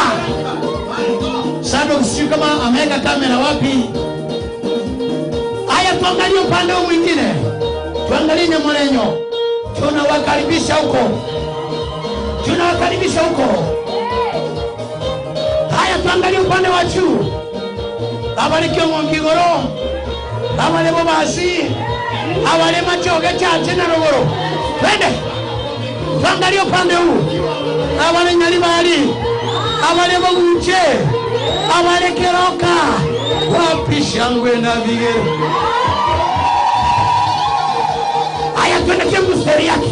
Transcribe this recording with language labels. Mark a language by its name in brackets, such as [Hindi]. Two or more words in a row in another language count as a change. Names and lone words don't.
[Swahili] Sasa usiku kama ameweka kamera wapi? Haya, tuangalie upande mwingine. Tuangalie Nyamolenyo. Tunawakaribisha huko. Tunawakaribisha huko. Haya, tuangalie upande wa juu. [Gusii] Abarikyo Mwangigoro. Abale bobasi. Abale machoge chache na rogoro. [Swahili] Twende. Tuangalie upande huu. [Gusii] Abale Nyalibali. Abale Boguche. [Swahili] Abale Keroka. Wapi shangwe na vigere. Haya, twende kila mtu stari yake.